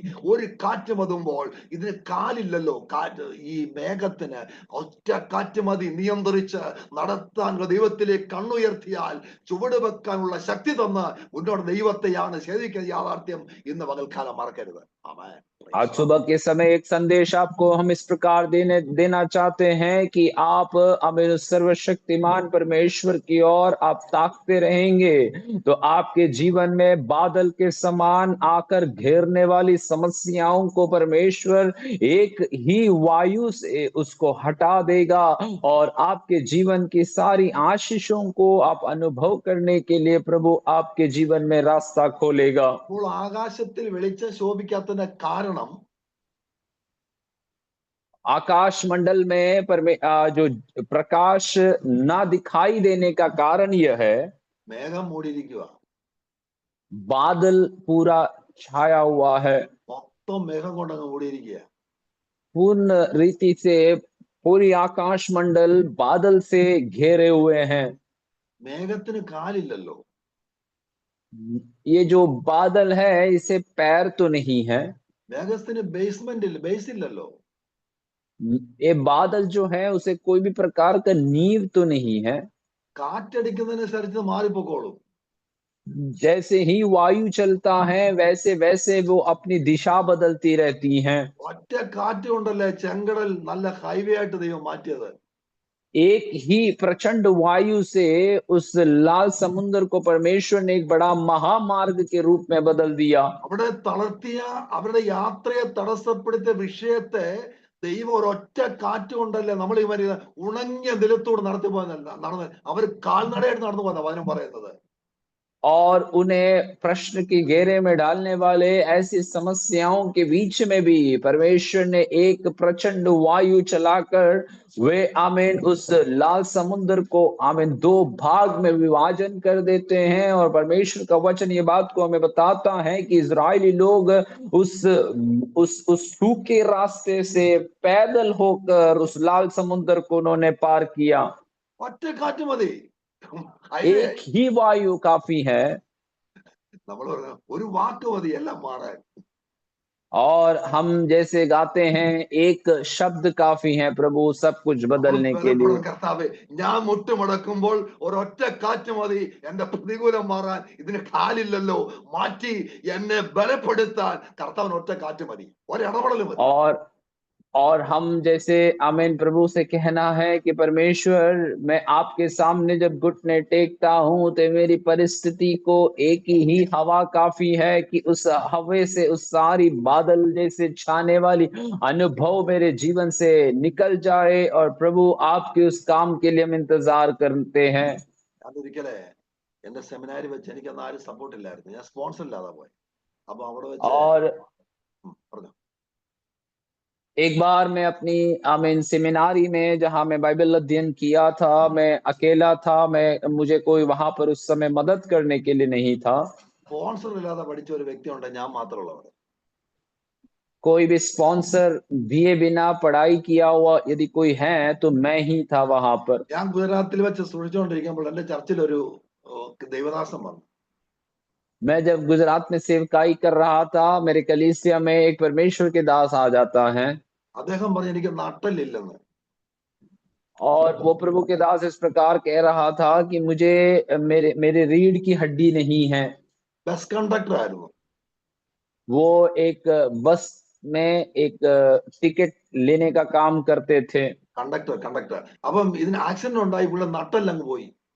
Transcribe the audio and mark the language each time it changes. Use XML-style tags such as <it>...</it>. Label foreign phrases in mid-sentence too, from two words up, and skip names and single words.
<ml>ഒരു കാറ്റ് മതുമ്പോൾ, ഇതിന് കാലില്ലല്ലോ, കാറ്റ് ഈ മേഘത്തിന് ഒറ്റ കാറ്റ് മതി നിയന്ത്രിച്ച് നടത്താൻ. ദൈവത്തിലേക്ക് കണ്ണുയർത്തിയാൽ ചുവട് വെക്കാനുള്ള ശക്തി തന്ന് മുന്നോട്ട് ദൈവത്തെയാണ് സേവിക്കുന്ന യാഥാർത്ഥ്യം ഇന്ന് പകൽക്കാലം മറക്കരുത്. അവൻ</ml> <hi>आज सुबह के समय एक संदेश आपको हम इस प्रकार देना चाहते हैं कि आप हमें सर्वशक्तिमान परमेश्वर की ओर आप ताकते रहेंगे तो आपके जीवन में बादल के समान आकर घेरने वाली समस्याओं को परमेश्वर एक ही वायु से उसको हटा देगा और आपके जीवन की सारी आशीषों को आप अनुभव करने के लिए प्रभु आपके जीवन में रास्ता खोलेगा।</hi> <ml>അപ്പോൾ ആകാശത്തിൽ വെളിച്ചം ശോഭിക്കാത്തതിന്റെ കാരണം</ml> <hi>आकाश मंडल में जो प्रकाश ना दिखाई देने का कारण यह है</hi> <ml>മേഘം മൂടിയിരിക്കുക,</ml> <hi>बादल पूरा छाया हुआ है,</hi> <ml>മൊത്തം മേഘം കൊണ്ടങ്ങ് മൂടിയിരിക്കുക.</ml> <hi>पूर्ण रीति से पूरी आकाश मंडल बादल से घेरे हुए हैं।</hi> <ml>മേഘത്തിന് കാലില്ലല്ലോ,</ml> <hi>ये जो बादल है इसे पैर तो नहीं है,</hi> <ml>മേഘത്തിന് ബേസ് ഇല്ലല്ലോ.</ml> <hi>ये बादल जो है उसे कोई भी प्रकार का नींव तो नहीं है।</hi> <ml>കാറ്റടിക്കുന്നതിനനുസരിച്ച് മാറിപ്പോക്കോളും.</ml> <hi>जैसे ही वायु चलता है वैसे वैसे वो अपनी दिशा बदलती रहती हैं।</hi> <ml>ഒറ്റ കാറ്റ് കൊണ്ടല്ലേ ചെങ്കടൽ നല്ല ഹൈവേ ആയിട്ട് ദൈവം മാറ്റിയത്.</ml> <hi>एक ही प्रचंड वायु से उस लाल समुद्र को परमेश्वर ने एक बड़ा महामार्ग के रूप में बदल दिया।</hi> <ml>അവിടെ തളർത്തിയ അവരുടെ യാത്രയെ തടസ്സപ്പെടുത്തിയ വിഷയത്തെ ദൈവം ഒരൊറ്റ കാറ്റ് കൊണ്ടല്ലേ നമ്മൾ ഈ വരി ഉണങ്ങിയ നിലത്തോട് നടന്നു അവർ കാൽനടയായിട്ട് നടന്നു പോകുന്ന വചനം പറയുന്നത്.</ml> <hi>और उन्हें प्रश्न के घेरे में डालने वाले ऐसी समस्याओं के बीच में भी परमेश्वर ने एक प्रचंड वायु चलाकर वे आमीन उस लाल समुद्र को आमीन दो भाग में विभाजन कर देते हैं। और परमेश्वर का वचन ये बात को हमें बताता है कि इजरायली लोग उस सूखे रास्ते से पैदल होकर उस लाल समुद्र को उन्होंने पार किया।</hi> <ml>ഒറ്റ കാറ്റ് മതി,</ml> <hi>एक ही वायु काफी है।</hi> <ml>നമ്മൾ പറഞ്ഞു ഒരു വാക്ക് മതി എല്ലാം മാറാൻ.</ml> <hi>और हम जैसे गाते हैं एक शब्द काफी है प्रभु सब कुछ बदलने के लिए।</hi> <ml>കർത്താവേ ഞാൻ മുട്ടുമടക്കുമ്പോൾ ഒരൊറ്റ കാറ്റ് മതി എന്റെ പ്രതികൂലം മാറാൻ. ഇതിന് കാലില്ലല്ലോ, മാറ്റി എന്നെ ബലപ്പെടുത്താൻ കർത്താവിന് ഒറ്റ കാറ്റ് മതി, ഒരിടപെടൽ മതി.</ml> <hi>और हम जैसे आमीन प्रभु से कहना है कि परमेश्वर मैं आपके सामने जब घुटने टेकता हूं तो मेरी परिस्थिति को एक ही हवा काफी है कि उस हवा से उस सारी बादल जैसे छाने वाली अनुभव मेरे जीवन से निकल जाए और प्रभु आपके उस काम के लिए हम इंतजार करते हैं।</hi> <ml>അതൊരിക്കലേ എന്റെ സെമിനാരി വെച്ച് എനിക്കന്ന് ആരും സപ്പോർട്ട് ഇല്ലായിരുന്നു, ഞാൻ സ്പോൺസർ ഇല്ലാതെ പോയി. അപ്പൊ അവിടെ വെച്ച് പറഞ്ഞു</ml> <hi>एक बार मैं अपनी आमीन सेमिनारी में जहां मैं बाइबल अध्ययन किया था, मैं अकेला था, मुझे कोई वहां पर उस समय मदद करने के लिए नहीं था।</hi> <ml>സ്പോൺസർ ഇല്ലാതെ പഠിച്ച ഒരു വ്യക്തി ഉണ്ട്, ഞാൻ മാത്രമുള്ളവർ.</ml> <hi>कोई भी स्पॉन्सर दिए बिना पढ़ाई किया हुआ यदि कोई है तो मैं ही था वहां पर।</hi> <ml>ഞാൻ ഗുജറാത്തിൽ വെച്ച് സൂക്ഷിച്ചുകൊണ്ടിരിക്കുമ്പോൾ എന്റെ ചർച്ചിൽ ഒരു ദൈവദാസൻ വന്നു.</ml> <hi>मैं जब गुजरात में सेवकाई कर रहा था मेरे कलीसिया में एक परमेश्वर के दास आ जाता है।</hi> <ml>അദ്ദേഹം പറഞ്ഞു എനിക്ക് നട്ടലില്ലെന്ന്.</ml> <hi>और वो प्रभु के दास इस प्रकार कह रहा था कि मुझे मेरे रीढ़ की हड्डी नहीं है।</hi> <en>bus conductor</en> <ml>ആയിരുന്നു.</ml> <hi>वो एक बस में एक टिकट लेने का काम करते थे।</hi> <ml>കണ്ടക്ടർ അപ്പം ഇതിന് ആക്സിഡന്റ് ഉണ്ടായി, ഇവിടെ നട്ടെല്ലാം പോയി.</ml>